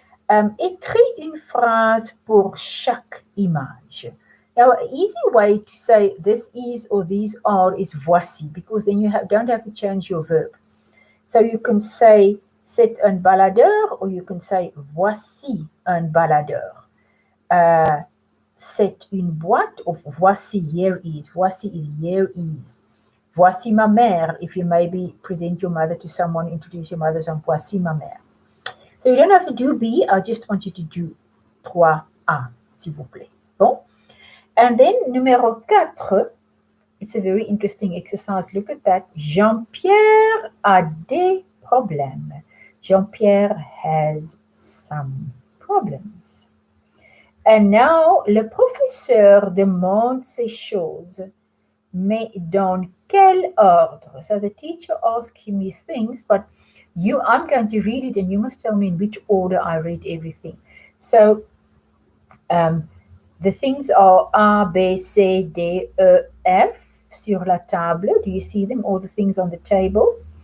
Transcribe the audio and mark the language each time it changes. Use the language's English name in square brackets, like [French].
[French] Écris une phrase pour chaque image. [English] Now, an easy way to say this is or these are is voici, because then you don't have to change your verb. So you can say [French] c'est un baladeur, [English] or you can say [French] voici un baladeur. C'est une boîte, or voici, [English] here is. Voici is here is. [French] Voici ma mère, [English] if you maybe present your mother to someone, introduce your mother as voici ma mère. So you don't have to do B, I just want you to do 3A, [French] s'il vous plaît. Bon. [English] And then, numéro 4, it's a very interesting exercise. Look at that. [French] Jean-Pierre a des problèmes. [English] Jean-Pierre has some problems. And now, [French] le professeur demande ces choses, mais dans quel ordre? [English] So the teacher asks him these things, but I'm going to read it and you must tell me in which order I read everything. So the things are A, B, C, D, E, F [French] sur la table. [English] Do you see them? All the things on the table.